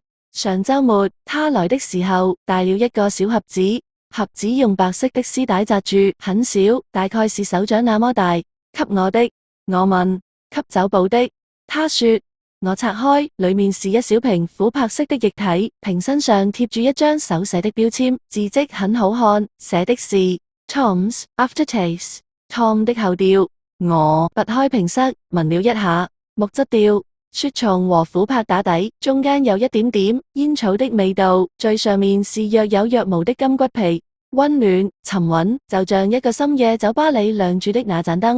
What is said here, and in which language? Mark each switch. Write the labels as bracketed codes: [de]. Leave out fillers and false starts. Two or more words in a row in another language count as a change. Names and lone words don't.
[zh] 上週末他來的時候，帶了一個小盒子，盒子用白色的絲帶紮住，很小，大概是手掌那麼大。給我的，我問，給酒保的。他說，我拆開，裡面是一小瓶琥珀色的液體，瓶身上貼住一張手寫的標籤，字跡很好看，寫的是 Tom's Aftertaste，Tom 的後調。我拔開瓶塞，聞了一下，木質調，雪松和琥珀打底，中間有一點點煙草的味道，最上面是若有若無的金橘皮，溫暖沉穩，就像一個深夜酒吧裡亮住的那盞燈。